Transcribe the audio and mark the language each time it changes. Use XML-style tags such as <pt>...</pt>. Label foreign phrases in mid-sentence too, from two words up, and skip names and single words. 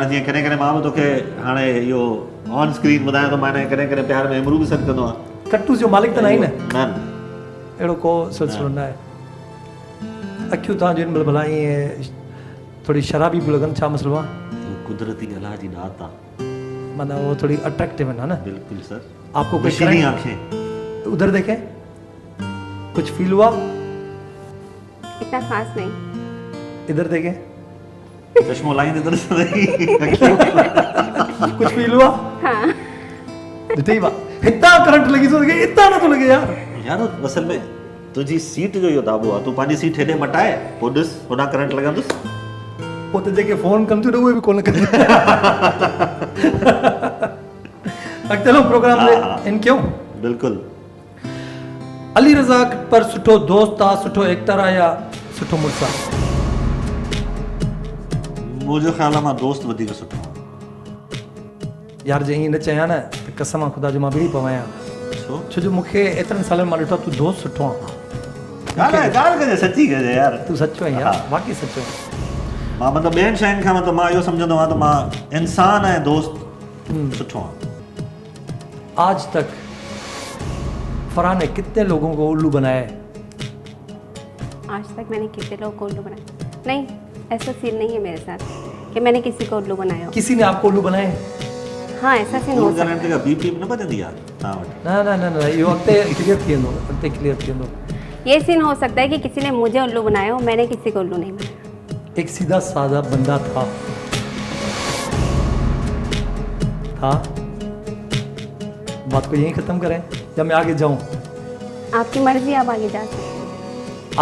<sd>हाणे जीअं कॾहिं कॾहिं मां बि तोखे हाणे इहो</sd> <en>on screen</en> <sd>ॿुधायां थो, माने कॾहिं कॾहिं प्यार में इमरू बि सॾु कंदो आहे। कट्टूस जो मालिक त न आहे न? न, अहिड़ो को सिलसिलो न आहे। अखियूं तव्हांजो हिन महिल भला ईअं थोड़ी शराबी पियूं लॻनि, छा मसलो आहे? कुदरती अलाह जी दात आहे,</sd> <hi>माना वो थोड़ी अट्रैक्टिव है ना? बिल्कुल सर। आपको कोई नशीली आंखें, उधर देखें, कुछ फील हुआ? इतना खास नहीं। इधर देखें, चश्मो लाइन इधर से कुछ फील हुआ? हाँ। जिते बात इतना करंट लगी तो लगे, इतना ना तो लगे यार।</hi> <sd>यार असल में तुझी सीट जो इहो दाबो आहे, तूं पंहिंजी सीट हेॾे मटाए पोइ ॾिस होॾां करंट लॻंदुसि। पोइ त जेके फोन कनि थियूं उहे बि कोन कनि। अॻिते हलो प्रोग्राम में इन क्यों? बिल्कुलु। अली रज़ा पर सुठो दोस्त आहे, सुठो एक्टर आहे या सुठो मुड़ुसु आहे? मुंहिंजो ख़्याल आहे मां दोस्त वधीक सुठो आहे। यार जे ईअं न चयां न त कसम आहे ख़ुदा जो मां ॿिड़ी पवां। छो जो मूंखे एतिरनि सालनि मां ॾिठो आहे, तूं दोस्त सुठो आहे। ॻाल्हि कजे, सची कजे यार, तूं सचो आहे यार, वाक़ई सचो आहे। मां मतिलबु ॿियनि शयुनि खां मतिलबु मां इहो सम्झंदो आहियां त मां इंसान ऐं दोस्त सुठो आहियां।</sd> <hi>आज तक फरहान ने कितने लोगों को उल्लू बनाया है? आज तक मैंने कितने लोगों को उल्लू बनाया? नहीं, ऐसा सीन नहीं है मेरे साथ कि मैंने किसी को उल्लू बनाया हो। किसी ने आपको उल्लू बनाए? हाँ, ऐसा सीन हो सकता है।</hi> <sd>का बीपी न बजंदी यार तव्हां वटि? ना ना ना ना, इहो अॻिते क्लियर थी वेंदो, अॻिते क्लियर थी वेंदो।</sd> <hi>ये सीन हो सकता है कि किसी ने मुझे उल्लू बनाया हो, मैंने किसी को उल्लू नहीं बनाया। एक सीधा साधा बंदा था बात को यहीं खत्म करें या मैं आगे जाऊं? आपकी मर्जी, आप आगे जा सकते।</hi>